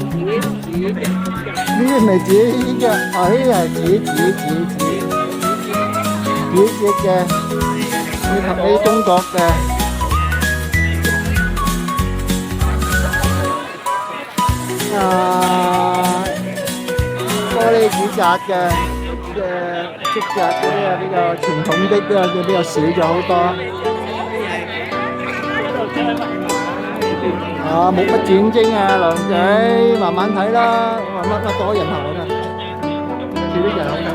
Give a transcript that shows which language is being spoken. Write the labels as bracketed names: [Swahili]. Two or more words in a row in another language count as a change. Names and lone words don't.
[Vietnamese] Cái này chỉ kìa, ấy là chỉ kìa. Như thật đây Trung Quốc kìa. [Cantonese] Có 啲紙紮嘅織紮嗰啲啊，比較傳統的嘅比較少咗好多。啊，冇乜轉精啊，梁仔，慢慢睇啦，乜多人行啊，少啲人好睇。